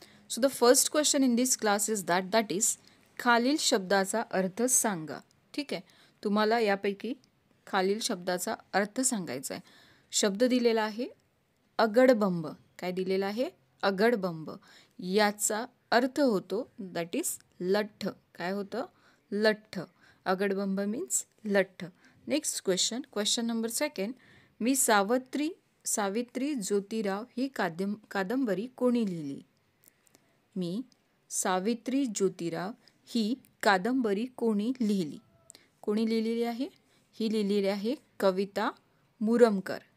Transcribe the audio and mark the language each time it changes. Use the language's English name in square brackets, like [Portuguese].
[English] so the first question in this class is that is [Marathi] खालील शब्दाचा अर्थ सांगा. ठीक आहे. तुम्हाला यापैकी खालील शब्दाचा अर्थ सांगायचा आहे. शब्द दिलेला आहे अगडबंब. काय दिलेला आहे? अगडबंब. याचा अर्थ होतो [English] that is [Marathi] लठ्ठ. काय होतं? लठ्ठ. अगडबंब मीन्स लठ्ठ. [English] Next question number second. [Marathi] मी सावित्री ज्योतिराव ही कादंबरी कोणी लिहिली? मी सावित्री ज्योतिराव ही कादंबरी कोणी लिहिली? कोणी लिहिलेली आहे? ही लिहिलेली आहे कविता मुरुमकर.